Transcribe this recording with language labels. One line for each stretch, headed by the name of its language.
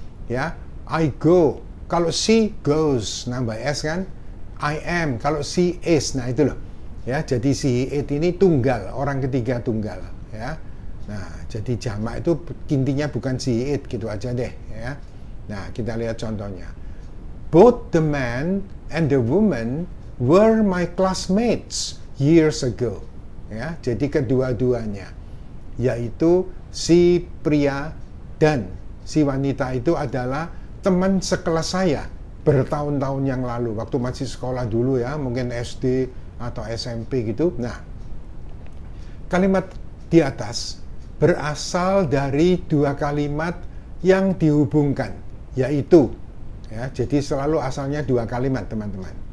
Indonesian: Ya,
English: I go,
Indonesian: kalau
English: she goes,
Indonesian: nambah S kan.
English: I am,
Indonesian: kalau
English: she is,
Indonesian: nah itu loh. Ya, jadi she, it ini tunggal, orang ketiga tunggal, ya. Nah, jadi jamak itu intinya bukan she, it, gitu aja deh, ya. Nah, kita lihat contohnya.
English: Both the man and the woman were my classmates years ago.
Indonesian: Ya, jadi kedua-duanya, yaitu si pria dan si wanita itu adalah teman sekelas saya bertahun-tahun yang lalu, waktu masih sekolah dulu ya, mungkin SD atau SMP gitu. Nah, kalimat di atas berasal dari dua kalimat yang dihubungkan, yaitu ya, jadi selalu asalnya dua kalimat teman-teman.